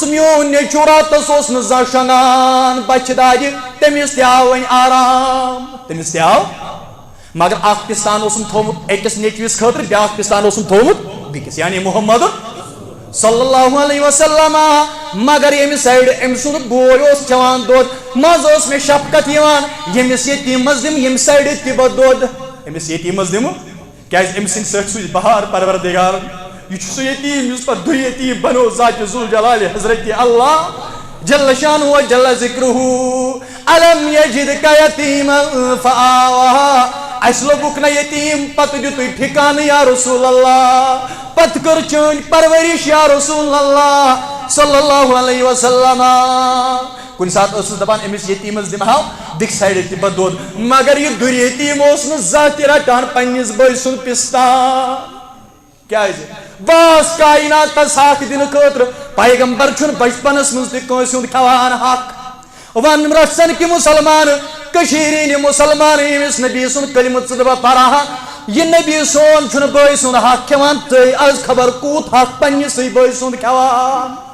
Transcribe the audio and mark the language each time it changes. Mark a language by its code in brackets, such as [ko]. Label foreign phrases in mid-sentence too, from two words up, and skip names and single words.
[ks] میون نیٚچوٗ راتس اوس نہٕ زانٛہہ شۄنٛگان بچہِ دادِ تٔمِس تہِ آو وۄنۍ آرام تٔمِس تہِ آو مگر اکھ پِستان اوسُم تھوٚومُت أکِس نیٚچوِس خٲطرٕ بیٛاکھ پِستان اوسُم تھوٚومُت بیٚکِس یعنی محمد [ar] صلی اللہ علیہ وسلم [ks] مگر ییٚمہِ سایڈٕ أمۍ سُنٛد بوے اوس چٮ۪وان دۄد منٛزٕ ٲس مےٚ شفقت یِوان ییٚمِس یتیٖمس دِمہٕ ییٚمہِ سایڈٕ تہِ بہٕ دۄد أمِس یتیٖمس دِمہٕ کیٛازِ أمۍ سٕنٛدِ سۭتۍ سوٗزِ بہار پروردگارن یہِ چھُ سُہ یتیٖم یُس پتہٕ دُے یتیٖم بنوو ذاتِ ذوالجلال حضرت اللہ [ar] جل شانہ جل ذکرہ الم یجدک یتیما فآویٰ [ks] اس لوگک نا یتیم پتہ دتوی ٹھکانہ [ar] یا رسول اللہ [ks] پتہ کر چٲنۍ پرورش [ar] یا رسول اللہ صلی اللہ علیہ وسلم [ks] کن سات ٲسٕس دپان أمِس یتیٖمس دِمہاو دِکھ سایڈٕ تہِ پتہٕ دۄد مگر یہِ دُر یتیٖم اوس نہٕ زانٛہہ تہِ رٹان پننِس بٲے سُنٛد پِستان کیازِ باس کائناتس حق دِنہٕ خٲطرٕ پیغمبر چھُنہٕ بچپنس منٛز تہِ کٲنٛسہِ ہُنٛد کھٮ۪وان حق ون رژھن کہ مسلمان کشیٖرِ مسلمان ییٚمِس نبی سُنٛد کلمہٕ ژٕ دپا پرہا یہ نبی سون چھُنہٕ بٲے سُنٛد حق کھٮ۪وان ژٕ آز خبر کوٗت حق پننِسٕے بٲے سُنٛد کھٮ۪وان